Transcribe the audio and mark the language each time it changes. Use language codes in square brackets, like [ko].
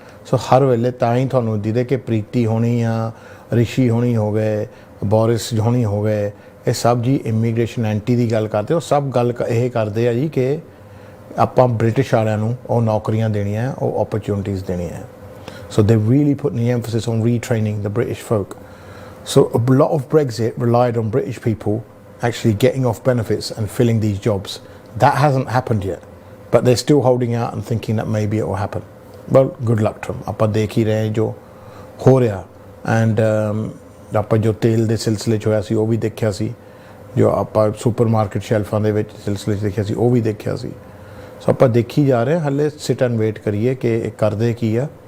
[pa] ਸੋ ਹਰ ਵੇਲੇ ਤਾਂ ਹੀ ਤੁਹਾਨੂੰ ਜਿਹਦੇ ਕਿ ਪ੍ਰੀਤੀ ਹੋਣੀ ਆ, ਰਿਸ਼ੀ ਹੋਣੀ ਹੋ ਗਏ, ਬੋਰਿਸ ਹੋਣੀ ਹੋ ਗਏ, ਇਹ ਸਭ ਜੀ ਇਮੀਗ੍ਰੇਸ਼ਨ ਐਂਟੀ ਦੀ ਗੱਲ ਕਰਦੇ। ਉਹ ਸਭ ਗੱਲ ਇਹ ਕਰਦੇ ਆ ਜੀ ਕਿ ਆਪਾਂ ਬ੍ਰਿਟਿਸ਼ ਵਾਲਿਆਂ ਨੂੰ ਉਹ ਨੌਕਰੀਆਂ ਦੇਣੀਆਂ, ਉਹ ਓਪਰਚੁਨਿਟੀਜ਼ ਦੇਣੀਆਂ। [en] So they really put the emphasis on retraining the British folk. So a lot of Brexit relied on British people actually getting off benefits and filling these jobs. That hasn't happened yet, but they're still holding out and thinking that maybe it will happen. Well, good luck to them. [pa] ਆਪਾਂ ਦੇਖ ਹੀ ਰਹੇ ਜੋ ਹੋ ਰਿਹਾ, and ਆਪਾਂ ਜੋ ਤੇਲ ਦੇ ਸਿਲਸਿਲੇ 'ਚ ਹੋਇਆ ਸੀ ਉਹ ਵੀ ਦੇਖਿਆ ਸੀ, ਜੋ ਆਪਾਂ ਸੁਪਰ ਮਾਰਕੀਟ ਸ਼ੈਲਫਾਂ ਦੇ ਵਿੱਚ ਸਿਲਸਿਲੇ 'ਚ ਦੇਖਿਆ ਸੀ ਉਹ ਵੀ ਦੇਖਿਆ ਸੀ। ਸੋ ਆਪਾਂ ਦੇਖੀ ਜਾ ਰਹੇ, ਹਾਲੇ ਸਿਟ ਐਂਡ ਵੇਟ ਕਰੀਏ ਕਿ ਇਹ ਕਰਦੇ ਕੀ ਆ।